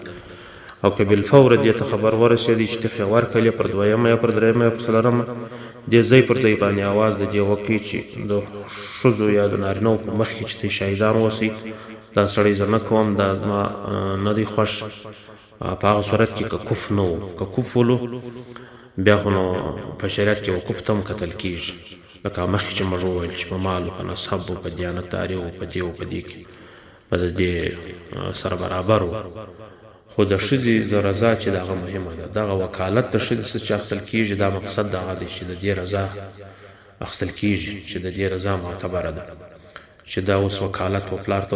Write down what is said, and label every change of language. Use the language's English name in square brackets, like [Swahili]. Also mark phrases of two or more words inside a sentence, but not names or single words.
[Pashto] او که بالفور دې ته خبر ورسېدي چې ته ورکړلې پر دویمه یا پر درېیمه یا پر څلورمه، دې ځای پر ځای باندې اواز د دې وکړي چې د ښځو یا د نارینهو په مخ کې چې ته شاهدان اوسئ، دا سړی زه نه کوم، دا زما نه دی خوښ. په هغه صورت کې که کف نه و، که کف ولو بیا خو نو په شریعت کې وقوف ته هم کتل کېږي، لکه مخکې چې موږ وویل چې په مال و، په نسب و، په دیانتداري و، په دې و په دې کې به د دې سره برابر و. خو د ښځې د رضا چې دغه مهمه ده، دغه وکالت د ښځې څه چې اخیستل کېږي، دا مقصد دغه دی چې د دې رضا اخیستل کیږي چې د دې رضا معتبره ده چې دا اوس وکالت و پلار ته